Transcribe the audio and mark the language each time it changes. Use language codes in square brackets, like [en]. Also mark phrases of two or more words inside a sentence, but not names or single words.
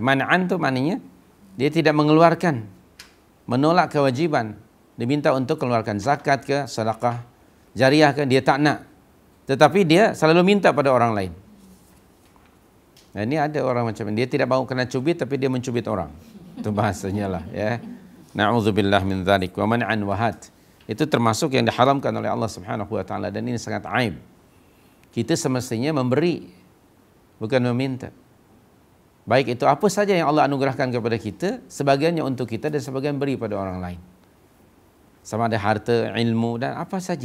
[ms] Man'an tu maknanya dia tidak mengeluarkan, menolak kewajiban. Diminta untuk keluarkan zakat ke, sedekah jariah ke, dia tak nak. Tetapi dia selalu minta pada orang lain. Nah, ini ada orang macam ini. Dia tidak mahu kena cubit, tapi dia mencubit orang. Itu bahasanya lah. Ya. [ar] نعوذ بالله من ذلك. ومنعا وهات. [ms] Itu termasuk yang diharamkan oleh Allah [ar] سبحانه وتعالى, [ms] dan ini sangat aib. Kita semestinya memberi, bukan meminta. Baik itu apa saja yang Allah anugerahkan kepada kita, sebagiannya untuk kita dan sebagian beri pada orang lain. Sama ada harta, ilmu dan apa saja.